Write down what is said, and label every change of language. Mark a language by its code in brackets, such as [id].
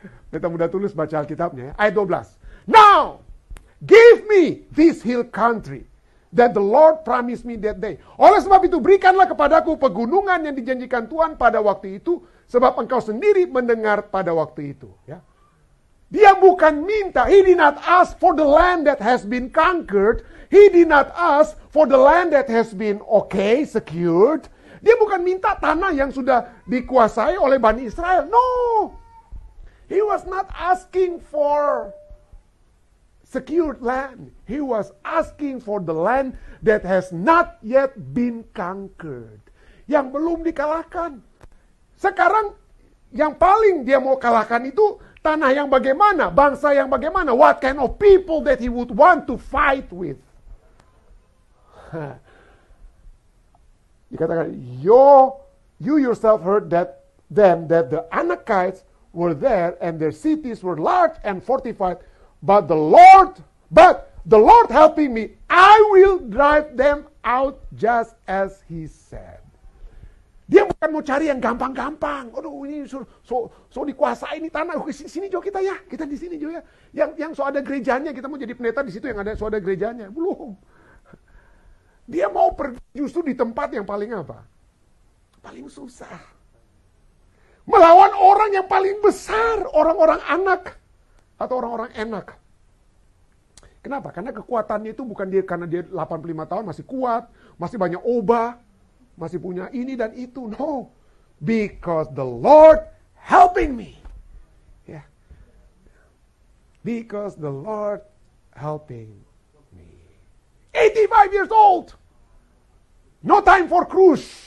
[id] Kita mudah tulis baca Alkitabnya ya. Ayat 12. [en] Now, give me this hill country that the Lord promised me that day. [id] Oleh sebab itu, berikanlah kepadaku pegunungan yang dijanjikan Tuhan pada waktu itu, sebab engkau sendiri mendengar pada waktu itu. Ya. Dia bukan minta, [en] he did not ask for the land that has been conquered. He did not ask for the land that has been secured. [id] Dia bukan minta tanah yang sudah dikuasai oleh Bani Israel. No. [en] He was not asking for secured land. He was asking for the land that has not yet been conquered. [id] Yang belum dikalahkan. Sekarang Yang paling dia mau kalahkan itu tanah yang bagaimana, bangsa yang bagaimana, [en] what kind of people that he would want to fight with. Dikatakan, you yourself heard that the Anakites were there and their cities were large and fortified, but the Lord helping me, I will drive them out just as he said. [id] Dia bukan mau cari yang gampang-gampang. Aduh, ini so dikuasai ini tanah. Sini Jo kita ya. Kita di sini Jo ya. Yang so ada gerejanya, kita mau jadi pendeta di situ yang ada so ada gerejanya. Belum. Dia mau pergi justru di tempat yang paling apa? Paling susah. Melawan orang yang paling besar, orang-orang anak atau orang-orang enak. Kenapa? Karena kekuatannya itu bukan dia karena dia 85 tahun masih kuat, masih banyak obat, masih punya ini dan itu. [en] No. Because the Lord helping me. Yeah. Because the Lord helping me. 85 years old. No time for cruise.